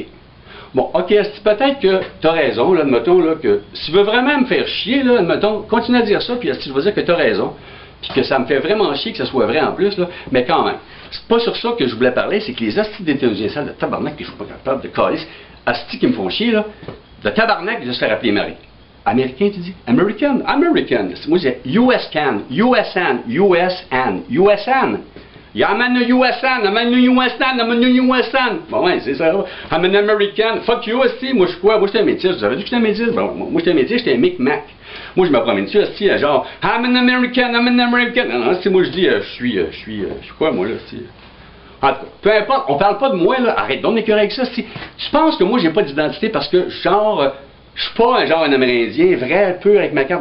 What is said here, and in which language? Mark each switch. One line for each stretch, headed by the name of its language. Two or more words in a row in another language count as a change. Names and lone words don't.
French: Bon, ok, asti, peut-être que tu as raison, là, admettons, là, que si tu veux vraiment me faire chier, là, admettons, continue à dire ça, puis asti, je vais dire que tu as raison. Puis que ça me fait vraiment chier que ça soit vrai en plus, là, mais quand même. C'est pas sur ça que je voulais parler, c'est que les hosties d'États-Unis sales de tabarnak, que je suis pas capable de calice, hosties qui me font chier, là, de tabarnak, de se faire appeler Marie. Américain, tu dis? American? American. Moi, j'ai USCAN, USAN, USAN, USAN.
English: I'm an USAN, I'm an USAN, I'm an USAN.
French: Bon, ouais, c'est ça.
English: I'm an American. Fuck you,
French: hostie. Moi, je suis quoi? Moi, j'étais un métis. Vous avez dit que j'étais un métis? Bon, moi, j'étais un métis, j'étais un Micmac. Moi, je me promène dessus, hostie, genre,
English: I'm an American, I'm an American.
French: Non, non, moi, je dis, je suis quoi, moi, là, hostie? En tout cas, peu importe, on parle pas de moi, là. Arrête donc d'écœurer avec ça, hostie. Tu penses que moi, j'ai pas d'identité parce que, genre, je suis pas un Amérindien vrai, pur avec ma carte.